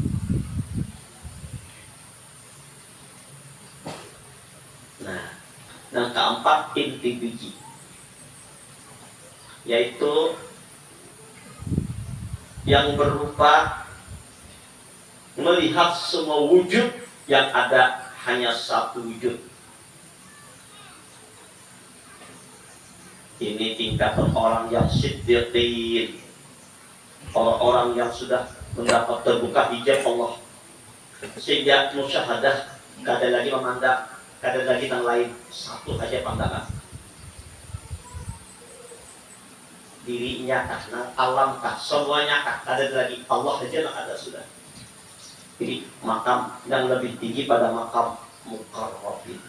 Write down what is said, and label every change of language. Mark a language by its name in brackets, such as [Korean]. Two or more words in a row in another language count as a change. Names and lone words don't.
[Indonesian] Nah, yang keempat inti biji, yaitu yang berupa melihat semua wujud yang ada hanya satu wujud. Ini tingkatan orang yang siddiqin, orang-orang yang sudah mendapat terbuka hijab Allah, [Banjar] sehingga musyahadah, kada lagi memandang, kada lagi yang lain, satu aja pandangan. Dirinya kah, alam kah, semuanya kah, kada lagi, Allah aja yang ada sudah. [Indonesian] Jadi makam yang lebih tinggi pada makam muqarrabin.